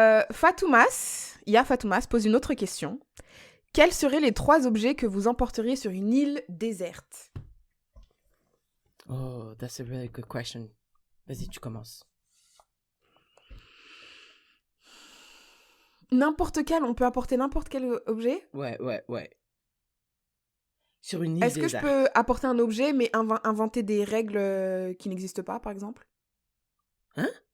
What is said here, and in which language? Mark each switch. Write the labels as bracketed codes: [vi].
[fr] Fatoumas pose une autre question. Quels seraient les 3 objets que vous emporteriez sur une île déserte? [en] Oh, that's a really good question. [fr] Vas-y, tu commences. N'importe quel, on peut apporter n'importe quel objet? Ouais. Sur une île Est-ce que je peux apporter un objet, mais inventer des règles qui n'existent pas, par exemple? Hein?